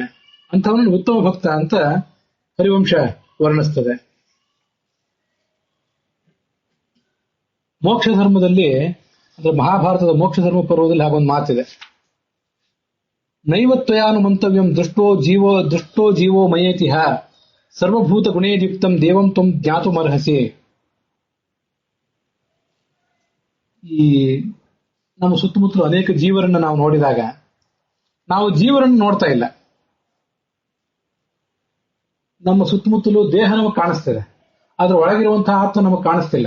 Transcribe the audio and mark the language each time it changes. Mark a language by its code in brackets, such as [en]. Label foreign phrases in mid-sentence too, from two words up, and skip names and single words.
[kn] ಅಂಥವನನ್ನು ಉತ್ತಮ ಭಕ್ತ ಅಂತ ಹರಿವಂಶ ವರ್ಣಿಸ್ತದೆ. ಮೋಕ್ಷ ಧರ್ಮದಲ್ಲಿ ಅಂದ್ರೆ ಮಹಾಭಾರತದ ಮೋಕ್ಷ ಧರ್ಮ ಪರ್ವದಲ್ಲಿ ಹಾಗೊಂದು ಮಾತಿದೆ. [sa] ನೈವತ್ವಯಾನು ಮಂತವ್ಯಂ ದೃಷ್ಟೋ ಜೀವೋ ಮಯೇತಿಹ ಸರ್ವಭೂತ ಗುಣೇಯುಕ್ತಂ ದೇವಂ ತ್ವಂ ಜ್ಞಾತುಮರ್ಹಸಿ. [kn] ಈ ನಮ್ಮ ಸುತ್ತಮುತ್ತಲು ಅನೇಕ ಜೀವರನ್ನ ನಾವು ನೋಡಿದಾಗ ನಾವು ಜೀವರನ್ನು ನೋಡ್ತಾ ಇಲ್ಲ. ನಮ್ಮ ಸುತ್ತಮುತ್ತಲು ದೇಹ ನಮಗೆ ಕಾಣಿಸ್ತದೆ, ಆದ್ರೆ ಒಳಗಿರುವಂತಹ ಆತ್ಮ ನಮಗೆ ಕಾಣಿಸ್ತಿಲ್ಲ.